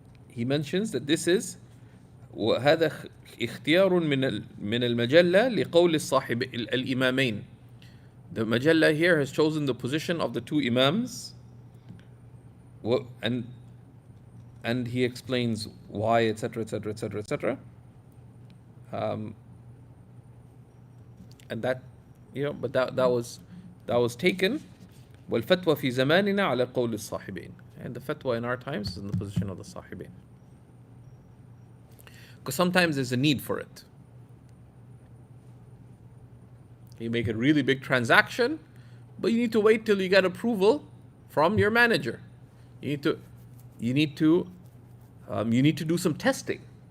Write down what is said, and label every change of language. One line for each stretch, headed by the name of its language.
English: He mentions that this is
Arabic: وهذا اختيار من المجلة لقول الصاحب الإمامين.
English: The Majalla here has chosen the position of the two Imams, and he explains why, etc., etc., etc., etc. And that, but that was taken.
Arabic: والفتوى في زماننا على قول الصاحبين.
English: And the fatwa in our times is in the position of the Sahibin. Because sometimes there's a need for it. You make a really big transaction, but you need to wait till you get approval from your manager. You need to do some testing.